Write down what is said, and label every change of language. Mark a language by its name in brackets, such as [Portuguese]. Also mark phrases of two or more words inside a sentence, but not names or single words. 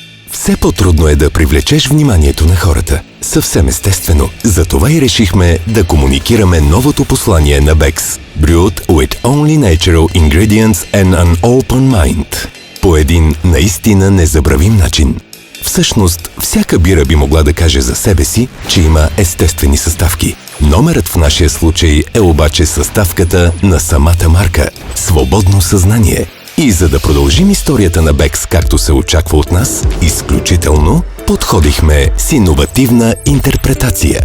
[Bulgarian] Все по-трудно е да привлечеш вниманието на хората. Съвсем естествено. Затова и решихме да комуникираме новото послание на Beck's. [English] Brewed with only natural ingredients and an open mind. [Bulgarian] По един наистина незабравим начин. Всъщност, всяка бира би могла да каже за себе си, че има естествени съставки. Номерът в нашия случай е обаче съставката на самата марка – свободно съзнание. И за да продължим историята на Beck's както се очаква от нас, изключително, подходихме с иновативна интерпретация.